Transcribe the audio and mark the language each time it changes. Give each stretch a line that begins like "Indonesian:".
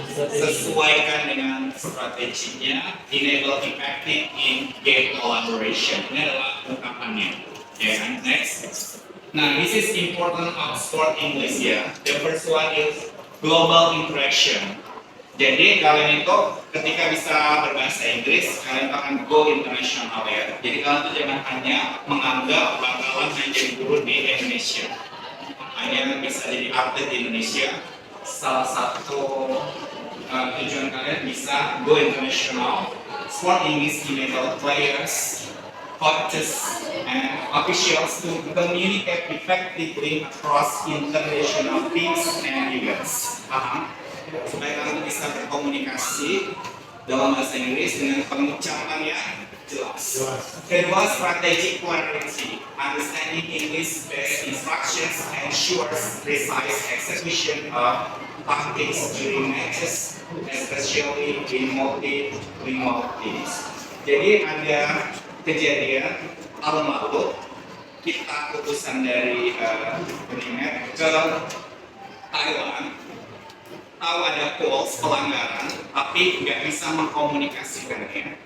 Indonesian: Sesuaikan dengan strateginya.
English: Enable effective in game collaboration.
Indonesian: Ini adalah ungkapannya. Ya, next.
English: Nah, this is important of sport English ya. The first one is global interaction.
Indonesian: Jadi kalian itu ketika bisa berbahasa Inggris, kalian akan
English: go international
Indonesian: ya. Jadi kalian tuh jangan hanya menganggap bakalan menjadi guru di Indonesia. Hanya bisa jadi atlet di Indonesia. Salah satu tujuan kalian bisa
English: go international. Sport English enable players, coaches, and officials to communicate effectively across international teams and events.
Indonesian: Supaya kalian bisa berkomunikasi dalam bahasa Inggris dengan pengucapan yang jelas. Kedua, strategic clarity.
English: Understanding English-based instructions ensures precise execution of tactics during matches, especially in multi-remote teams.
Indonesian: Jadi ada kejadian tahun lalu kita utusan dari Unimed ke Thailand, tahu ada goals pelanggaran tapi nggak bisa mengkomunikasikannya.